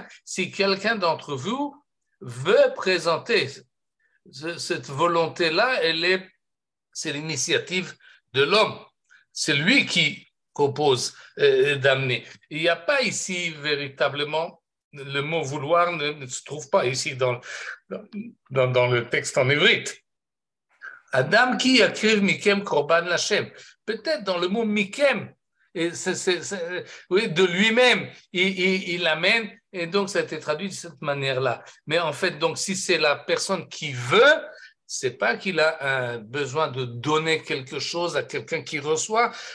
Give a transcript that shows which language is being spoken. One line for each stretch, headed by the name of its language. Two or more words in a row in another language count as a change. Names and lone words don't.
French: Si quelqu'un d'entre vous veut présenter cette volonté-là, c'est l'initiative de l'homme. C'est lui qui propose d'amener. Il n'y a pas ici véritablement, le mot vouloir ne se trouve pas ici dans le texte en hébrite.
Hebrew: אדם כי יקריב מכם קרבן לה.
French: Peut-être dans le mot mikem, oui, de lui-même, il l'amène, et donc ça a été traduit de cette manière-là. Mais en fait, donc, si c'est la personne qui veut, c'est pas qu'il a besoin de donner quelque chose à quelqu'un qui reçoit.